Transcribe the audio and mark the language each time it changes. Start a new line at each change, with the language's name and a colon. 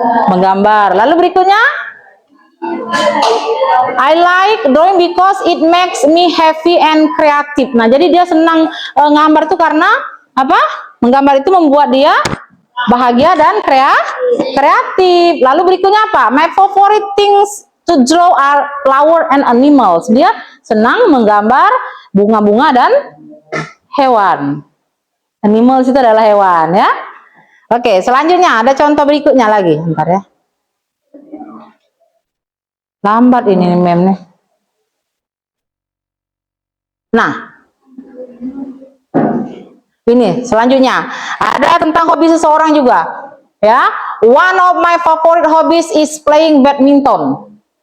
Indonesian: Menggambar. Lalu berikutnya,
English: I like drawing because it makes me happy and creative.
Indonesian: Nah, jadi dia senang ngambar tuh karena apa? Menggambar itu membuat dia bahagia dan kreatif. Lalu berikutnya apa?
English: My favorite things to draw are flower and animals.
Indonesian: Dia senang menggambar bunga-bunga dan hewan. Animals itu adalah hewan, ya. Oke, selanjutnya ada contoh berikutnya lagi. Bentar ya. Lambat ini mem nih. Nah, ini selanjutnya ada tentang hobi seseorang juga, ya.
English: One of my favorite hobbies is playing badminton.